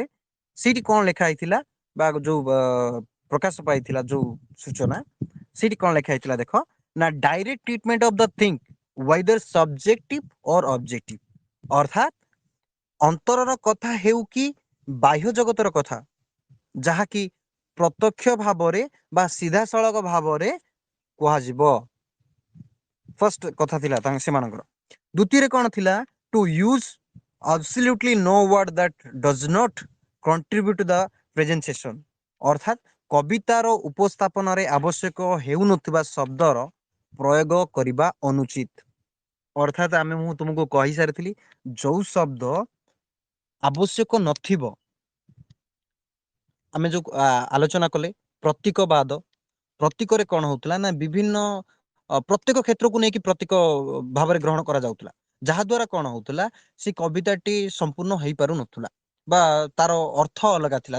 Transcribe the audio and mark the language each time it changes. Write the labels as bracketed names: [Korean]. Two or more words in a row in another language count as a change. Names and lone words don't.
[Odia] ସେଇଠି କଣ ଲେଖା ହେଇଥିଲା ବା ଯୋଉ ପ୍ରକାଶ ପାଇଥିଲା ଯୋଉ ସୂଚନା ସେଇଠି କଣ ଲେଖା ହେଇଥିଲା ଦେଖ ନା [English] direct treatment of the thing whether subjective or objective [Odia] ଅର୍ଥାତ ଅନ୍ତରର କଥା ହେଉ କି ବାହ୍ୟ ଜଗତର କଥା ଯାହାକି ପ୍ରତ୍ୟକ୍ଷ ଭାବରେ ବା ସିଧାସଳଖ ଭାବରେ କୁହାଯିବ। ଫଷ୍ଟ କଥା ଥିଲା ସେମାନଙ୍କର। ଦ୍ଵିତୀୟରେ କଣ ଥିଲା [English] to use absolutely no word that does not contribute to the presentation [Odia] ଅର୍ଥାତ କବିତାର ଉପସ୍ଥାପନାରେ ଆବଶ୍ୟକ ହେଉନଥିବା ଶବ୍ଦର ପ୍ରୟୋଗ କରିବା ଅନୁଚିତ। ଅର୍ଥାତ ମୁଁ ତୁମକୁ କହିସାରିଥିଲି ଯୋଉ ଶବ୍ଦ ଆବଶ୍ୟକ ନଥିବ ଆମେ ଯୋଉ ଆଲୋଚନା କଲେ ପ୍ରତୀକବାଦ ପ୍ରତୀକରେ କଣ ହଉଥିଲା ନା ବିଭିନ୍ନ ପ୍ରତ୍ୟେକ କ୍ଷେତ୍ରକୁ ନେଇକି ପ୍ରତୀକ ଭାବରେ ଗ୍ରହଣ କରାଯାଉଥିଲା ଯାହା ଦ୍ୱାରା କଣ ହଉଥିଲା ସେ କବିତାଟି ସମ୍ପୂର୍ଣ୍ଣ ହେଇପାରୁନଥିଲା ବା ତାର ଅର୍ଥ ଅଲଗା ଥିଲା।